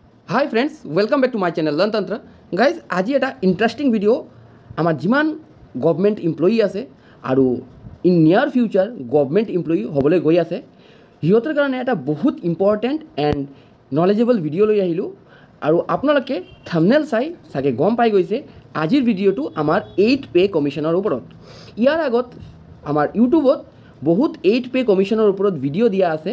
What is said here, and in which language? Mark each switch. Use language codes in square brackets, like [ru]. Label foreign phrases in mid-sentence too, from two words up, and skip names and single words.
[en] Hi friends, welcome back to my channel Learn Tantra. Guys, [as] আজি এটা [en] interesting video [as] আমার যিমান [en] government employee [as] আছে আর [en] in near future government employee [as] হবলৈ গৈ আছে হিহঁতৰ কাৰণে এটা বহুত [en] important and knowledgeable video [as] লৈ আহিলোঁ আৰু আপোনালোকে থাম্বনেল চাই চাগে গম পাই গৈছে আজিৰ ভিডিঅ'টো আমাৰ [en] 8 pay commission [as] ওপৰত। ইয়াৰ আগত আমাৰ ইউটিউবত বহুত [en] 8 pay commission [as] ওপৰত ভিডিও দিয়া আছে।